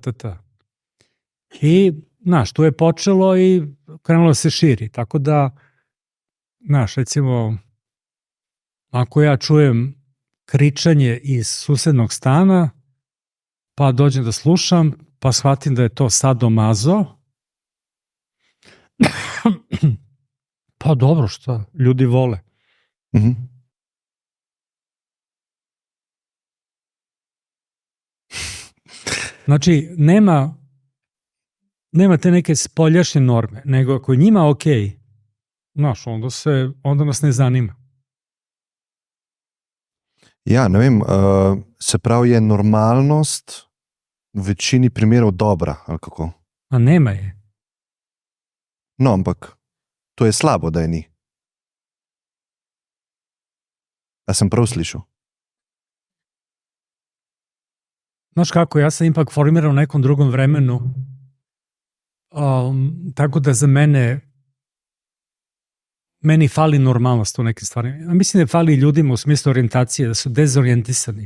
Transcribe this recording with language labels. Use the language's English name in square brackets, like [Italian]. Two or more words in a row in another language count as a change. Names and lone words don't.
[Serbian] I, znaš, tu je počelo i krenulo se širi, tako da, znaš, recimo, ako ja čujem kričanje iz susednog stana, pa dođem da slušam, pa shvatim da je to sadomazo, pa dobro, šta, ljudi vole. Uh-huh. Znači, nema te neke spoljašnje norme, nego ako je njima okej, Znaš, onda nas ne zanima. [Slovenian] Ja, ne vem, se pravi, je normalnost v večini primerov dobra, ali kako? [Serbian] A nema je. [Slovenian] No, ampak to je slabo, da je ni. A sem prav slišal? [Serbian] Znaš kako, ja sam ipak formirao u nekom drugom vremenu, tako da za meni fali normalnost u nekim stvarima. Mislim da fali ljudima u smislu orijentacije, da su dezorijentisani.